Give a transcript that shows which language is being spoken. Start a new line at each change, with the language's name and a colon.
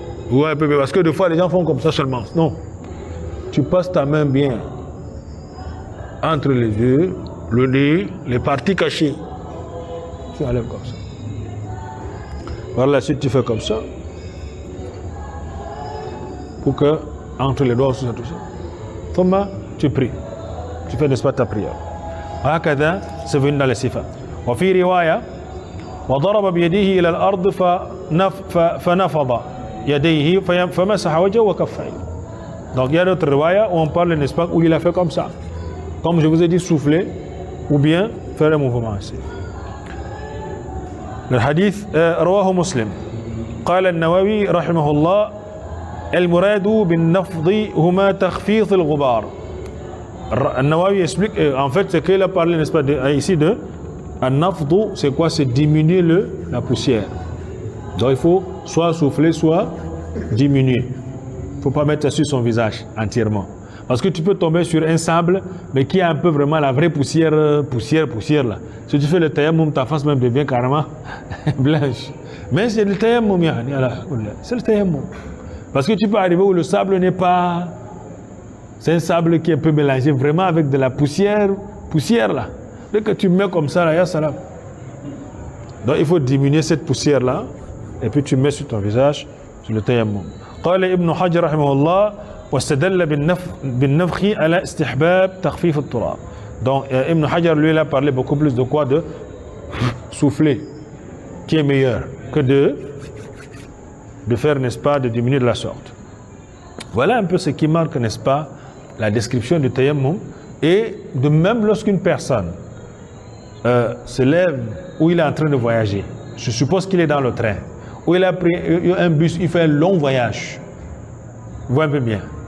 French: Ouais, parce que des fois les gens font comme ça seulement. Non. Tu passes ta main bien entre les yeux, le nez, les parties cachées. Tu enlèves comme ça. Par la suite, tu fais comme ça. Pour que, entre les doigts, tout ça. Thomas, tu pries. Tu fais, n'est-ce pas, ta prière. هكذا c'est venu dans les sifa.
Arabic: وفي رواية وضرب بيده إلى الأرض فنفض يديه فمسح وجهه وكفيه.
French: Donc il y a d'autres riwaya où on parle, n'est-ce pas, où il a fait comme ça. Comme je vous ai dit, souffler ou bien faire un mouvement ici.
Arabic: الحديث رواه مسلم. قال النووي رحمه الله المراد بالنفض هما تخفيض الغبار.
French: النووي explique en fait ce qu'il a parlé, n'est-ce pas, ici de النفض, c'est quoi? C'est diminuer la poussière. Donc il faut soit souffler, soit diminuer. Il ne faut pas mettre ça sur son visage entièrement. Parce que tu peux tomber sur un sable, mais qui a un peu vraiment la vraie poussière là. Si tu fais le tayammum, ta face même devient carrément blanche. Mais c'est le tayammum, c'est le tayammum. Parce que tu peux arriver où le sable n'est pas... C'est un sable qui est un peu mélangé vraiment avec de la poussière là. Dès que tu mets comme ça, là, ya salam. Donc il faut diminuer cette poussière là, et puis tu mets sur ton visage, sur le tayammum.
Arabic: قال ابن حجر رحمه الله واستدل بالنفخ على استحباب تخفيف التراب.
French: Donc Ibn Hajar lui il a parlé beaucoup plus de quoi, de souffler, qui est meilleur que de faire, n'est-ce pas, de diminuer de la sorte. Voilà un peu ce qui marque, n'est-ce pas, la description du tayammum. Et de même lorsqu'une personne se lève ou il est en train de voyager, je suppose qu'il est dans le train, ou il a pris un bus, il fait un long voyage. Vous voyez un peu bien.